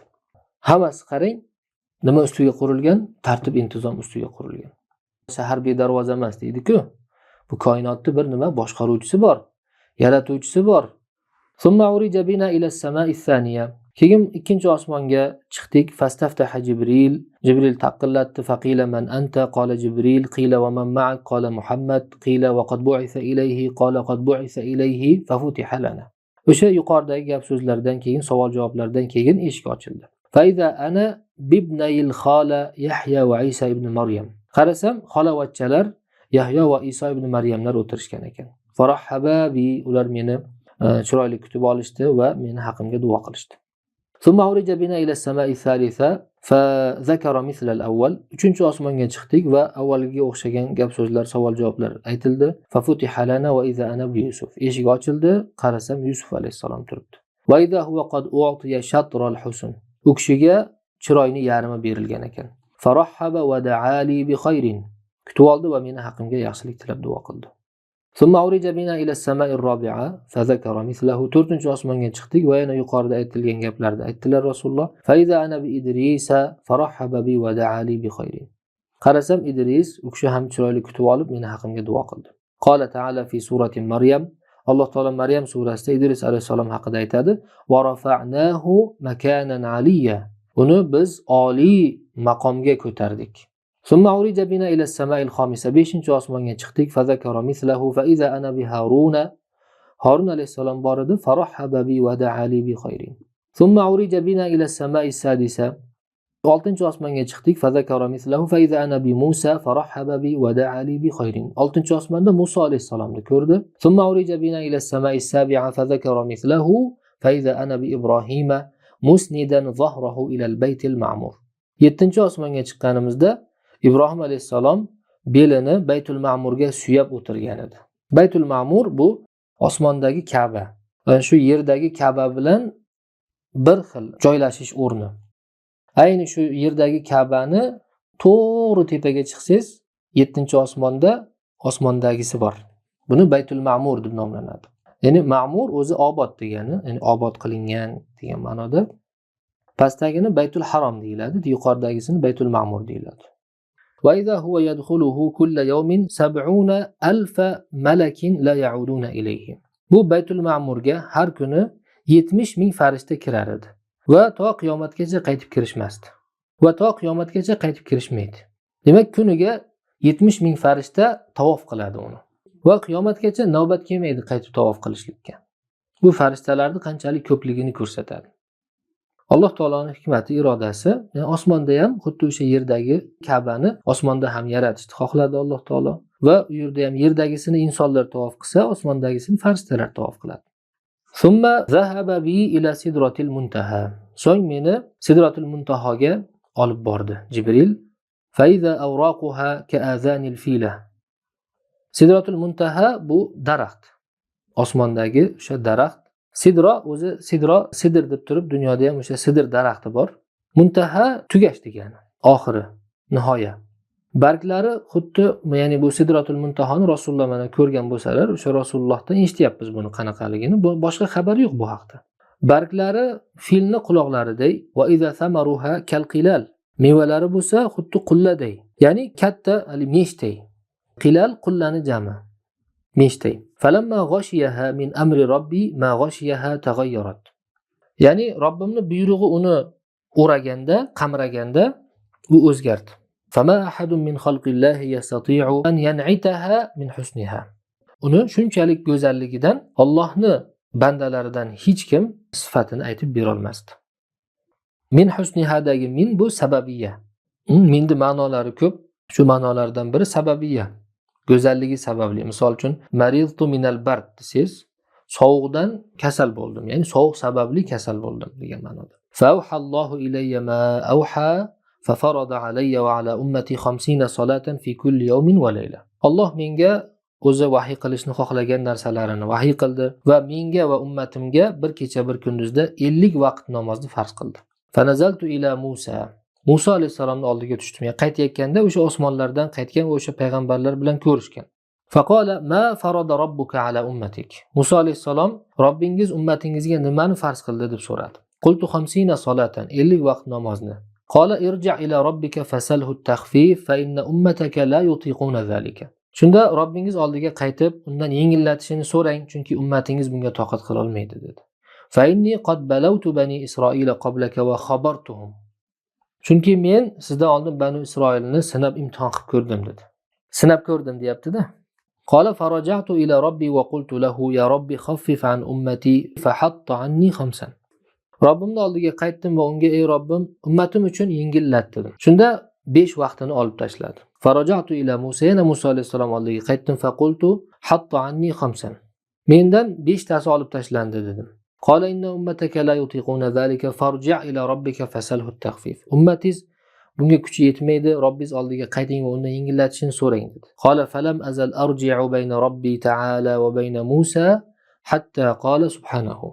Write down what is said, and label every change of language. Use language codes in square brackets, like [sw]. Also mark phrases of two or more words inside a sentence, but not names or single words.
[uz] Hammasi qarang, nima ustiga qurilgan? Tartib, intizom ustiga qurilgan. Shahar bedarvoza emas deydi-ku. Bu koinotning bir nima boshqaruvchisi bor. yaratuvchisi bor. [ar] ثم عرج بنا إلى السماء الثانية. [uz] Keyin ikkinchi osmonga chiqdik. [ar] فاستفتح جبريل. [uz] Jibril taqillatdi. [ar] فقيل من أنت؟ قال جبريل. قيل ومن معك؟ قال محمد. قيل وقد بعث إليه؟ قال قد بعث إليه ففتح لنا. [uz] O'sha yuqoridagi gap so'zlardan keyin, savol javoblardan keyin eshik ochildi. [ar] فإذا أنا بابني الخالة يحيى وعيسى ابن مريم. [uz] Qarasam, xolavachchalar Yahyo va Iso ibn Maryamlar o'tirishgan ekan. [ar] فرحبا بي, [uz] ular meni chiroyli kutib olishdi va meni haqimga duo qilishdi. [ar] ثم عرج بنا إلى السماء الثالثة فذكر مثل الأول. [uz] Uchinchi osmonga chiqdik va avvalgiga o'xshagan gap so'zlar, savol javoblar aytildi. [ar] ففتح لنا وإذا أنا بيوسف. [uz] Eshik ochildi, qarasam Yusuf alayhisalom turibdi. [ar] وإذا هو قد أعطي شطر الحسن. [uz] U kishiga chiroyni yarmi berilgan ekan. [ar] فرحب ودعا لي بخير. [uz] Kutib oldi va meni haqimga yaxshilik tilab duo qildi. [ar] ثم عرج بنا إلى السماء الرابعة فذكر مثله. [uz] To'rtinchi osmonga chiqdik va yana yuqorida aytilgan gaplarni aytdilar Rasululloh. [ar] فإذا أنا بإدريس فرحب بي ودعا لي بخير. [uz] Qarasam Idris, u kishi ham chiroyli kutib olib meni haqimga duo qildi. [ar] قال تعالى في سورة مريم. [uz] Alloh taolo Maryam surasida Idris alayhisalom haqida aytadi: [ar] "ورفعناه مكانا عليا." [uz] Uni biz oliy maqomga ko'tardik. [ar] ثم عرج بنا إلى السماء الخامسة. [uz] 5-chi osmonga chiqdik. [ar] فذكر مثله فإذا أنا بهارون. [uz] Harun alayhisalom bor edi. [ar] فرحب بي ودعا لي بخير. ثم عرج بنا إلى السماء السادسة. [uz] 6-chi osmonga chiqdik. [ar] فذكر مثله فإذا أنا بموسى فرحب بي ودعا لي بخير. [uz] 6-chi osmonda Musa alayhisalomni ko'rdi. [ar] ثم عرج بنا إلى السماء السابعة فذكر مثله فإذا أنا بإبراهيم مسندا ظهره إلى البيت المعمور. [uz] 7-chi osmonga chiqqanimizda Ibrohim alayhisalom belini Baytul Ma'murga suyab o'tirgan edi. Baytul Ma'mur bu osmondagi Ka'ba. Yani shu yerdagi Ka'ba bilan bir xil joylashish o'rni. Ayni shu yerdagi Ka'bani to'g'ri tepaga chiqsangiz, 7-osmonda osmondagisi bor. Buni Baytul Ma'mur deb nomlanadi. Ya'ni Ma'mur o'zi obod degani, ya'ni obod qilingan degan ma'noda. Pastdagini Baytul Harom deyiladi, yuqoridagisini Baytul Ma'mur deyiladi. [ar] وإذا هو يدخله كل يوم 70,000 ملك لا يعودون إليه. [uz] Bu Baytul Ma'murga har kuni 70,000 farishta kirar edi va to qiyomatgacha qaytib kirishmasdi. Va to qiyomatgacha qaytib kirishmaydi. Demak, kuniga 70,000 farishta tavof qiladi uni. Va qiyomatgacha navbat kelmaydi qaytib tavof qilishlikka. Bu farishtalarning qanchalik ko'pligini ko'rsatadi. Alloh taoloning hikmati, irodasi, yani osmonda ham xuddi o'sha yerdagi Ka'bani osmonda ham yaratishni xohladi Alloh taolo va u yerda ham yerdagisini insonlar tavof qilsa, osmondagisini farishtalar tavof qiladi. [ar] ثم ذهب بي إلى سدرة المنتهى. [uz] So'ng meni Sidratul Muntahoga olib bordi Jibril. [ar] فإذا أوراقها كآذان الفيلة. [uz] Sidratul Muntaha bu daraxt. Osmondagi o'sha daraxt. Sidro o'zi sidr deb turib, dunyoda ham o'sha sidr daraxti bor. Muntaha tugash degani, oxiri, nihoya. Barglari xuddi, ya'ni bu Sidratul Muntahoni Rasululloh mana ko'rgan bo'lsalar, o'sha Rasulullohdan eshityapmiz buni qanaqaligini, boshqa xabar yo'q bu haqda. Barglari filni quloqlariday [ar] وإذا ثمرها كالقلال. [uz] Mevalari bo'lsa xuddi qulladay, ya'ni katta meshday. Qilal qullani jami. Meshday. [ar] فلما غشيها من أمر ربي ما غشيها تغيرت. [uz] Ya'ni Robbimning buyrug'i uni o'raganda, qamraganda u o'zgardi. [ar] فما أحد من خلق الله يستطيع أن ينعتها من حسنها. [uz] Uni shunchalik go'zalligidan Allohning bandalaridan hech kim sifatini aytib bera olmasdi. Min husnihadagi min bu sababiyya. Minni ma'nolari ko'p. Shu ma'nolardan biri sababiyya. Go'zalligi sababli. Misol uchun [ar] مرضت من البرد [uz] desiz, sovuqdan kasal bo'ldim, ya'ni sovuq sababli kasal bo'ldim degan ma'noda. [ar] فأوحى الله إلي ما أوحى ففرض علي وعلى أمتي 50 صلاة في كل يوم وليلة. [uz] Alloh menga o'zi vahiy qilishni xohlagan narsalarini vahiy qildi va menga va ummatimga bir kecha bir kunduzda 50 vaqt namozni farz qildi. [ar] فنزلت إلى موسى. [uz] Musa alayhisalomning oldiga tushdim. Yani qaytayotganda o'sha osmonlardan qaytgan va o'sha payg'ambarlar bilan ko'rishgan. [ar] فقال ما فرض ربك على أمتك. [uz] Musa alayhisalom Robbingiz ummatingizga nimani farz qildi deb so'radi. [ar] قلت 50 صلاة, [uz] 50 vaqt namozni. [ar] قال ارجع إلى ربك فاسأله التخفيف فإن أمتك لا يطيقون ذلك. [uz] Shunda Robbingiz oldiga qaytib, undan yengillatishini so'rang, chunki ummatingiz bunga toqat qila olmaydi dedi. [ar] فإني قد بلوت بني إسرائيل قبلك وخبرتهم. [uz] Chunki men sizdan oldin Banu Isroilni sinab imtihon qilib ko'rdim dedi. Sinab ko'rdim deyapti-da. [ar] قال فرجعت إلى ربي وقلت له يا ربي خفف عن أمتي فحط عني خمسا. [uz] Robbimning oldiga qaytdim va unga ey Robbim, ummatim uchun yengillat dedim. Shunda 5 vaqtini olib tashladi. [ar] فرجعت إلى موسى, [uz] yana Musa alayhisalom oldiga qaytdim [ar] فقلت حط عني خمسا. [uz] Mendan 5 tasi olib tashlandi dedim. [ar] قال إن أمتك لا يطيقون ذلك فارجع إلى ربك فاسأله التخفيف. [uz] Ummatiz bunga kuchi yetmaydi, Robbiz oldiga qayting va undan yengillatishini so'rang dedi. [ar] قال فلم أزل أرجع بين ربي تعالى وبين موسى حتى قال سبحانه.